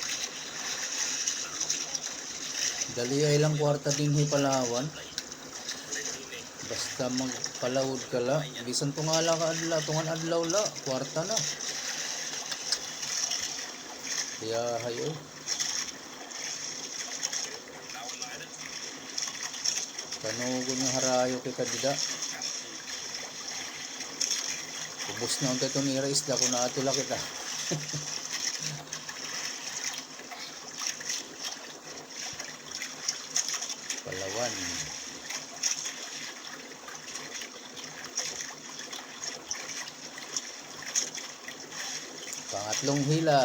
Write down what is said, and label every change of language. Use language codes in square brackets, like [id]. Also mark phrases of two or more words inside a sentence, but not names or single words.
[war] Dali ay lang kwarta din Palawan. Basta magpalawod ka la. Bisan tungala ka adlaw, tungan adlaw la, kwarta na. Kaya hayo. Kanugon nga harayo kay kadida. Ubos na unta itong ira isda kung naatula kita. Palawan. [tl] Pangatlong hila.